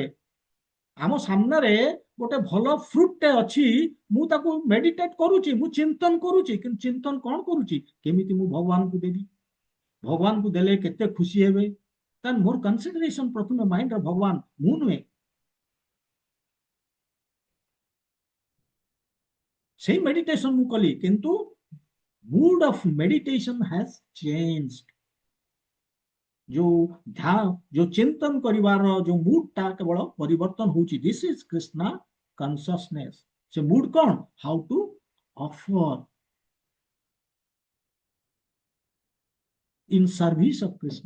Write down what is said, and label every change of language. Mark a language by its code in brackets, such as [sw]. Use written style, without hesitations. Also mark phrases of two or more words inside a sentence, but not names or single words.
[or] ଆମ ସାମ୍ନାରେ ଗୋଟେ ଭଲ ଫ୍ରୁଟଟେ ଅଛି, ମୁଁ ତାକୁ ମେଡିଟେଟ କରୁଛି, ମୁଁ ଚିନ୍ତନ କରୁଛି, କିନ୍ତୁ ଚିନ୍ତନ କଣ କରୁଛି, କେମିତି ମୁଁ ଭଗବାନଙ୍କୁ ଦେବି, ଭଗବାନଙ୍କୁ ଦେଲେ କେତେ ଖୁସି ହେବେ। ତାହେଲେ ମୋର କନସିଡରେସନ ପ୍ରଥମେ ମାଇଣ୍ଡରେ ଭଗବାନ, ମୁଁ ନୁହେଁ। ସେଇ ମେଡିଟେସନ ମୁଁ କଲି, କିନ୍ତୁ [en] mood of meditation has changed। [or] ଯୋଉ ଚିନ୍ତନ କରିବାର ଯୋଉ ମୁଡ ଟା କେବଳ ପରିବର୍ତ୍ତନ ହଉଛି। [en] this is Krishna consciousness. [or] ସେ ମୁଡ କଣ, [en] how to offer in service of Krishna.